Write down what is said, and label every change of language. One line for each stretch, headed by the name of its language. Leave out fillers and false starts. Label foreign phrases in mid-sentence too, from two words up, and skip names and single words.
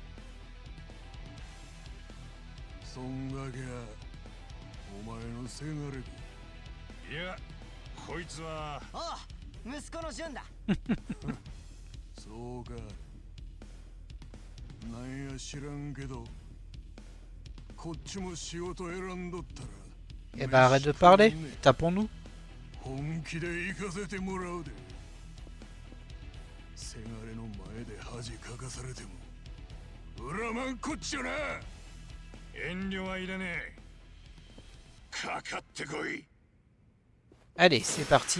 Japanese: そんがけやお前のせがれいや、こいつは。ああ、息子の純だ。そうか。なんや知らんけど、こっちも仕事選んどったら。
French: Eh ben arrête de parler, tapons-nous.
Japanese: 本気で行かせてもらうで。せがれの前で恥かかされても恨まんこっちゃな。遠慮はいらねえ。かかってこい。
French: Allez, c'est parti.